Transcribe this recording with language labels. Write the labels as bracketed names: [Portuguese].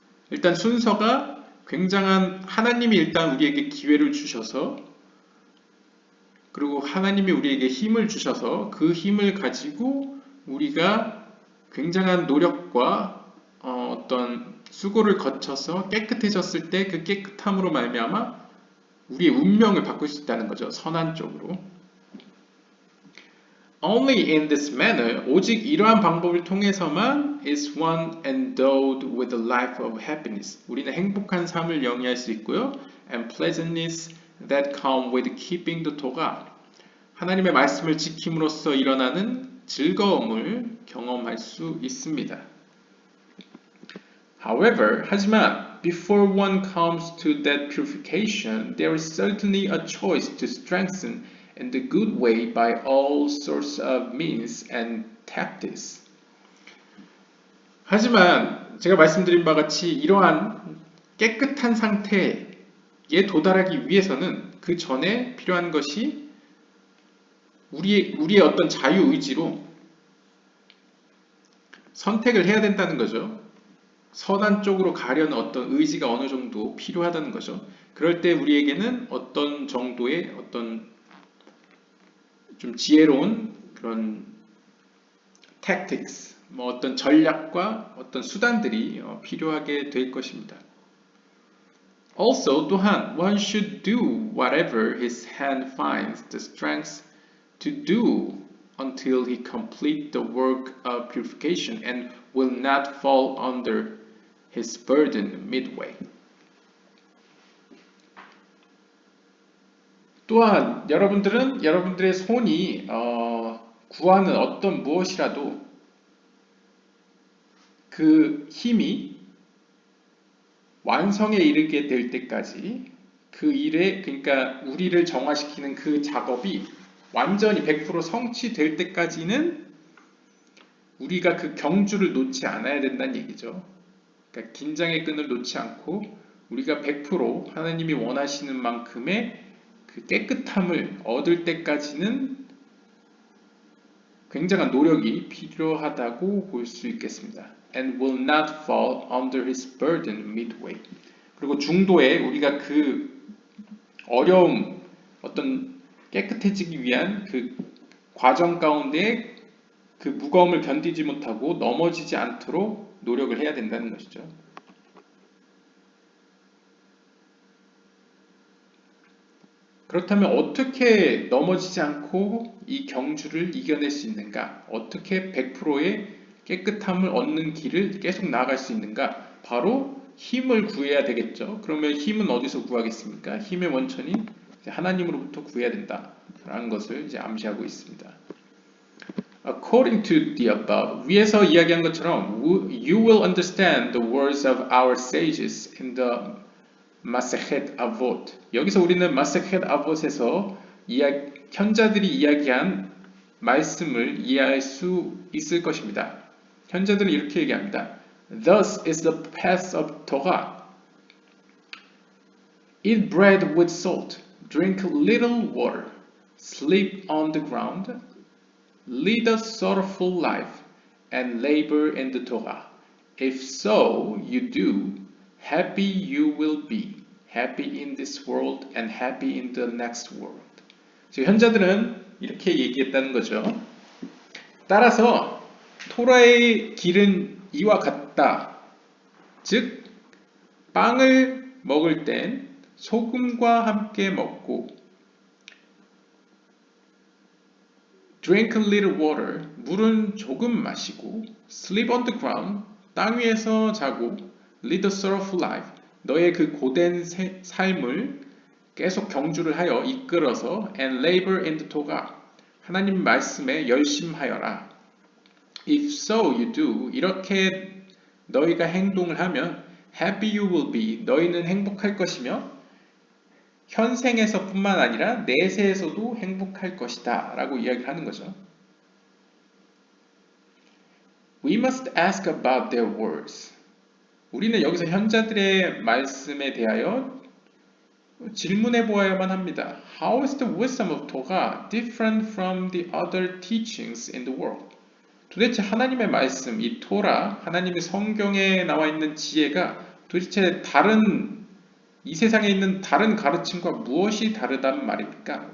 [Korean] 일단 순서가 굉장한 하나님이 일단 우리에게 기회를 주셔서 그리고 하나님이 우리에게 힘을 주셔서 그 힘을 가지고 우리가 굉장한 노력과 어떤 수고를 거쳐서 깨끗해졌을 때 그 깨끗함으로 말미암아 우리의 운명을 바꿀 수 있다는 거죠. 선한 쪽으로. [English] Only in this manner, [Korean] 오직 이러한 방법을 통해서만 [English] is one endowed with a life of happiness. [Korean] 우리는 행복한 삶을 영위할 수 있고요. [English] And pleasantness that come with keeping the Torah. [Korean] 하나님의 말씀을 지킴으로써 일어나는 즐거움을 경험할 수 있습니다. [English] However, [Korean] 하지만 [English] before one comes to that purification, there is certainly a choice to strengthen in the good way by all sorts of means and tactics. [Korean] 하지만 제가 말씀드린 바와 같이 이러한 깨끗한 상태에 도달하기 위해서는 그 전에 필요한 것이 우리의 어떤 자유의지로 선택을 해야 된다는 거죠. 선한 쪽으로 가려는 어떤 의지가 어느 정도 필요하다는 거죠. 그럴 때 우리에게는 어떤 정도의 어떤 좀 지혜로운 그런 tactics, 어떤 전략과 어떤 수단들이 필요하게 될 것입니다. [English] Also, [Korean] 또한 [English] one should do whatever his hand finds the strength to do until he complete the work of purification and will not fall under his burden midway. [Korean] 또한 여러분들은 여러분들의 손이 구하는 어떤 무엇이라도 그 힘이 완성에 이르게 될 때까지 그 일에 그러니까 우리를 정화시키는 그 작업이 완전히 100% 성취될 때까지는 우리가 그 경주를 놓지 않아야 된다는 얘기죠. 그러니까 긴장의 끈을 놓지 않고 우리가 100% 하나님이 원하시는 만큼의 그 깨끗함을 얻을 때까지는 굉장한 노력이 필요하다고 볼 수 있겠습니다. And will not fall under his burden midway. 그리고 중도에 우리가 그 어려움, 어떤 깨끗해지기 위한 그 과정 가운데 그 무거움을 견디지 못하고 넘어지지 않도록 노력을 해야 된다는 것이죠. 그렇다면 어떻게 넘어지지 않고 이 경주를 이겨낼 수 있는가? 어떻게 100%의 깨끗함을 얻는 길을 계속 나아갈 수 있는가? 바로 힘을 구해야 되겠죠. 그러면 힘은 어디서 구하겠습니까? 힘의 원천이 하나님으로부터 구해야 된다라는 것을 이제 암시하고 있습니다. [English] According to the above, [Korean] 위에서 이야기한 것처럼 [English] you will understand the words of our sages in the 마세헷 아봇. [Korean] 여기서 우리는 마세헷 아봇에서 현자들이 이야기한 말씀을 이해할 수 있을 것입니다. 현자들은 이렇게 얘기합니다. [English] Thus is the path of Torah. Eat bread with salt, drink little water, sleep on the ground, lead a sorrowful life, and labor in the Torah. If so you do, happy you will be, happy in this world and happy in the next world. [Korean] 지금 현자들은 이렇게 얘기했다는 거죠. 따라서 토라의 길은 이와 같다. 즉 빵을 먹을 땐 소금과 함께 먹고 [English] drink a little water, [Korean] 물은 조금 마시고 [English] sleep on the ground, [Korean] 땅 위에서 자고 [English] lead a sorrowful life, [Korean] 너의 그 고된 삶을 계속 경주를 하여 이끌어서 [English] and labor in the Torah, [Korean] 하나님 말씀에 열심하여라. [English] If so you do, [Korean] 이렇게 너희가 행동을 하면 [English] happy you will be, [Korean] 너희는 행복할 것이며 현생에서 뿐만 아니라 내세에서도 행복할 것이다 라고 이야기하는 거죠. [English] We must ask about their words. [Korean] 우리는 여기서 현자들의 말씀에 대하여 질문해 보아야만 합니다. [English] How is the wisdom of Torah different from the other teachings in the world? [Korean] 도대체 하나님의 말씀, 이 토라, 하나님의 성경에 나와 있는 지혜가 도대체 이 세상에 있는 다른 가르침과 무엇이 다르단 말입니까?